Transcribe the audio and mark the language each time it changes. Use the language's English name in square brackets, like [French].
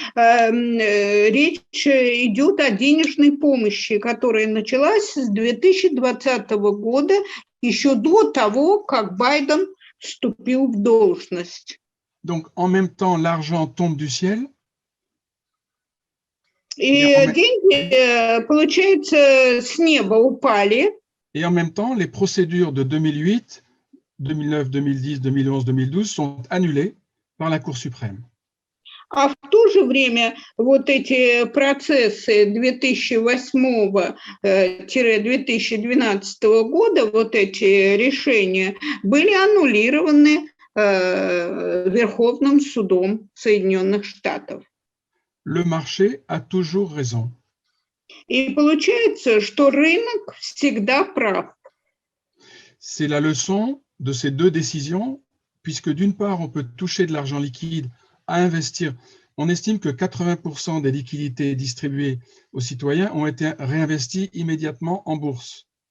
[Russian] Речь идет о денежной помощи, которая началась с 2020 года, еще до того, как Байден вступил в должность. [French] Donc, en même temps, l'argent tombe du ciel. [Russian] И деньги, получается, с неба упали. [French] Et en même temps, les procédures de 2008, 2009, 2010, 2011, 2012 sont annulées par la Cour suprême. [Russian] А в то же время вот эти процессы 2008-2012 года, вот эти решения, были аннулированы Верховным судом Соединенных Штатов. [French] Le marché a toujours raison. [Russian] И получается, что рынок всегда прав. [French] C'est la leçon de ces deux décisions, puisque d'une part, on peut toucher de l'argent liquide à investir. On estime que 80% des liquidités distribuées aux citoyens ont été réinvesties immédiatement en bourse.